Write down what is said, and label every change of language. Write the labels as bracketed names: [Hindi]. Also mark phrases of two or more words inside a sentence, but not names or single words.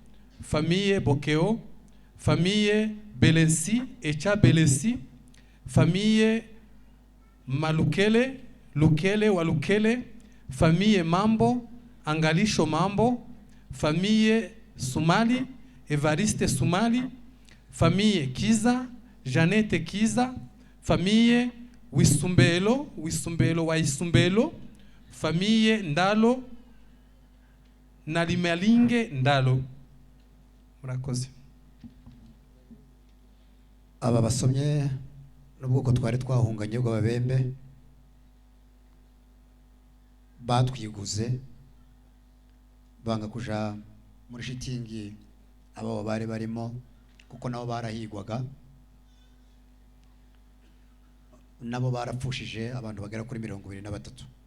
[French] famille Belensi, Echa Belensi, famille Malukele, Lukele Walukele, famille Mambo, Angalisho Mambo, famille Sumali, Evariste Sumali, famille Kiza, Janete Kiza, famille Wisumbelo wa Isumbelo, famille Ndalo, Nalimalinge Ndalo. [Kinyarwanda] Murakoze. Aba basomye n'ubwoko twari twahunganye bw'ababembe batwiguze banga kuja muri shitingi abo bari barimo kuko nabo barahigwaga, nabo barapfushije abantu bagera kuri 23.